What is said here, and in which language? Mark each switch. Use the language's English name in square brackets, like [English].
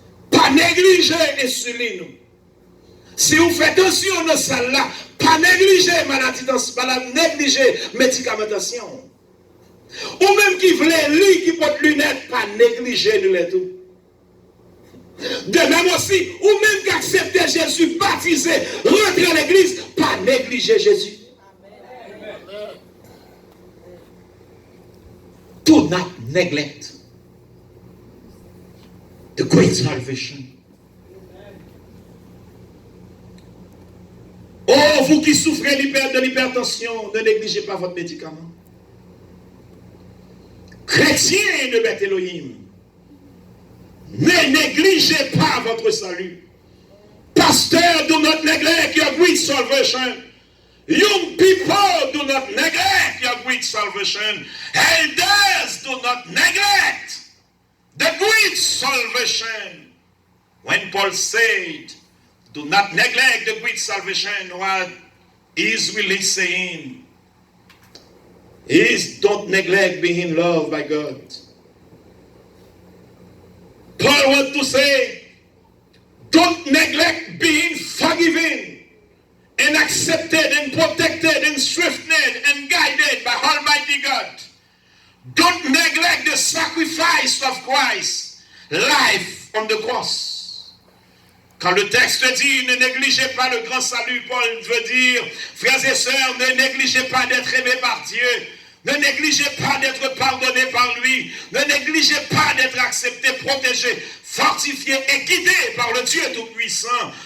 [French] Pas négliger l'insuline. Si vous faites attention dans salle là, pas négliger maladie, pas négliger médicamentation. Ou même qui voulait lui qui porte lunettes, pas négliger nous tout. De même aussi, ou même qui accepte Jésus baptisé, rentrer à l'église, pas négliger Jésus. [English] Do not neglect the great salvation. [French] Oh, vous qui souffrez de l'hypertension, ne négligez pas votre médicament. Chrétiens de Beth Elohim, ne négligez pas votre salut. [English] Pasteur, do not neglect your great salvation. Young people, do not neglect your great salvation. Elders, do not neglect the great salvation. When Paul said, do not neglect the great salvation, what is really saying is don't neglect being loved by God. Paul wants to say, don't neglect being forgiven and accepted and protected and strengthened and guided by Almighty God. Don't neglect the sacrifice of Christ, life on the cross. [French] Quand le texte dit, ne négligez pas le grand salut, Paul veut dire, frères et sœurs, ne négligez pas d'être aimés par Dieu. Ne négligez pas d'être pardonné par lui. Ne négligez pas d'être accepté, protégé, fortifié et guidé par le Dieu Tout-Puissant.